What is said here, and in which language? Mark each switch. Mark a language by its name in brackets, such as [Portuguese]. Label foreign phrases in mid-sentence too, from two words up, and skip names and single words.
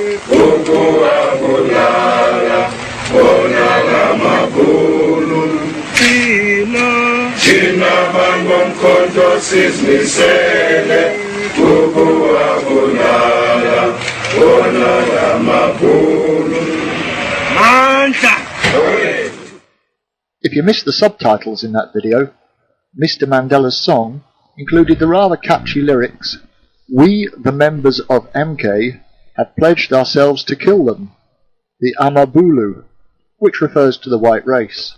[Zulu] ukuwabulala wona lamakhulu thina bantu bomkhonto sizmisele ukuwabulala wona lamakhulu mandla. [English] If you missed the subtitles in that video, Mr. Mandela's song included the rather catchy lyrics, "We, the members of MK, have pledged ourselves to kill them, the Amabulu," which refers to the white race.